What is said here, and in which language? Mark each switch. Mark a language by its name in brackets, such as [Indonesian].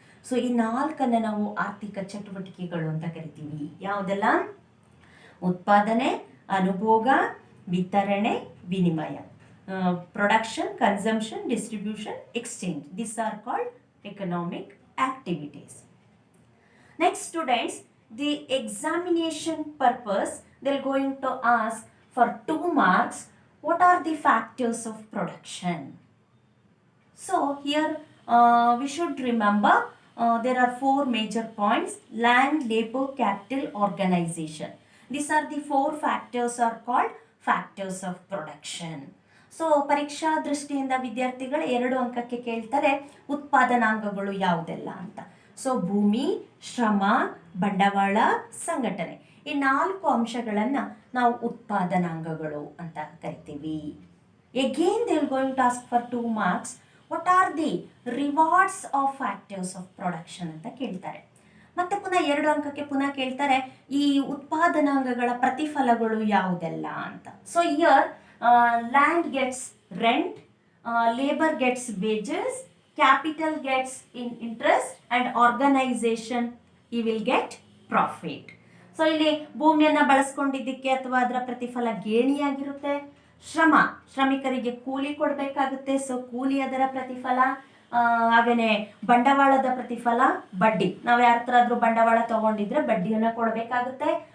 [Kannada] So ಈ 4 ನಾವು ಆರ್ಥಿಕ ಚಟುವಟಿಕೆಗಳು ಅಂತ ಕರಿತೀವಿ. ಯಾವುದೆಲ್ಲ? ಉತ್ಪಾದನೆ, ಅನುಭೋಗ, ವಿತರಣೆ, ವಿನಿಮಯ. [English] Production, consumption, distribution, exchange, this are called economic activities. Next students, the examination purpose, they're going to ask for 2 marks, what are the factors of production? So here we should remember there are 4 major points: land, labor, capital, organization. These are the 4 factors are called factors of production. [Kannada] So ಪರೀಕ್ಷಾ ದೃಷ್ಟಿಯಿಂದ ವಿದ್ಯಾರ್ಥಿಗಳು 2 ಅಂಕಕ್ಕೆ ಕೇಳ್ತಾರೆ ಉತ್ಪಾದನಾಂಗಗಳು ಯಾವುದೆಲ್ಲ ಅಂತ. So ಭೂಮಿ, ಶ್ರಮ, ಬಂಡವಾಳ, ಸಂಘಟನೆ, ಈ 4 ಅಂಶಗಳನ್ನು ನಾವು ಉತ್ಪಾದನಾಂಗಗಳು ಅಂತ ಕರಿತೀವಿ. [English] again they will going to ask for 2 marks, what are the rewards of factors of production [Kannada] ಅಂತ ಕೇಳ್ತಾರೆ. ಮತ್ತೆ ಪುನಃ 2 ಅಂಕಕ್ಕೆ ಪುನಃ ಕೇಳ್ತಾರೆ ಈ ಉತ್ಪಾದನಾಂಗಗಳ ಪ್ರತಿಫಲಗಳು ಯಾವುದೆಲ್ಲ ಅಂತ. [English] So here land gets rent, labour gets wages capital gets in interest and organization he will get profit. [Kannada] So ಇಲ್ಲಿ ಭೂಮಿಯನ್ನು ಬಳಸ್ಕೊಂಡಿದ್ದಕ್ಕೆ ಅಥವಾ ಅದರ ಪ್ರತಿಫಲ ಗೇಣಿಯಾಗಿರುತ್ತೆ. ಶ್ರಮಿಕರಿಗೆ ಕೂಲಿ ಕೊಡಬೇಕಾಗುತ್ತೆ, ಸೊ ಕೂಲಿ ಅದರ ಪ್ರತಿಫಲ. ಹಾಗೆಯೇ ಬಂಡವಾಳದ ಪ್ರತಿಫಲ ಬಡ್ಡಿ, ನಾವು ಯಾರ ಹತ್ರ ಆದರೂ ಬಂಡವಾಳ ತಗೊಂಡಿದ್ರೆ ಬಡ್ಡಿಯನ್ನು ಕೊಡಬೇಕಾಗುತ್ತೆ.